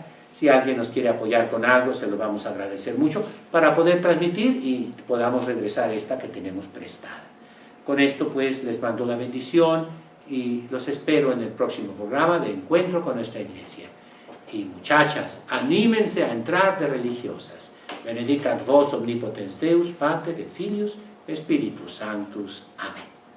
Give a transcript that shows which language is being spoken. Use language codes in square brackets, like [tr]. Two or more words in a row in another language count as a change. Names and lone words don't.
[es] Si alguien nos quiere apoyar con algo, se lo vamos a agradecer mucho para poder transmitir y podamos regresar esta que tenemos prestada. Con esto pues les mando la bendición y los espero en el próximo programa de Encuentro con nuestra Iglesia. Y muchachas, anímense a entrar de religiosas. [la] Benedicat vos omnipotens Deus, Pater et Filius, Spiritus Sanctus. [es] Amén.